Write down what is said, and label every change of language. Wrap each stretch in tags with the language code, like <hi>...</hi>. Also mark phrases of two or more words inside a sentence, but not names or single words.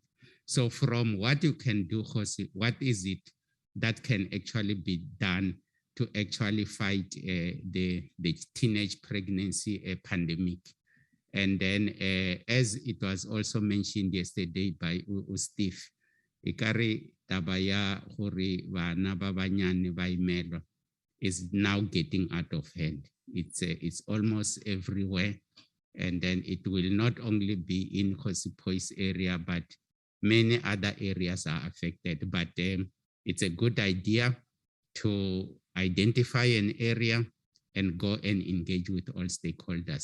<en>So from what you can do, Khosi, what is it that can actually be done to actually fight the teenage pregnancy pandemic? And then as it was also mentioned yesterday by Steve,</en> <st>ikari tabaya hori bana ba banyane ba imelwa</st> <en>is now getting out of hand. It's almost everywhere. And then it will not only be in Khosi area, but many other areas are affected. But it's a good idea to identify an area and go and engage with all stakeholders.</en>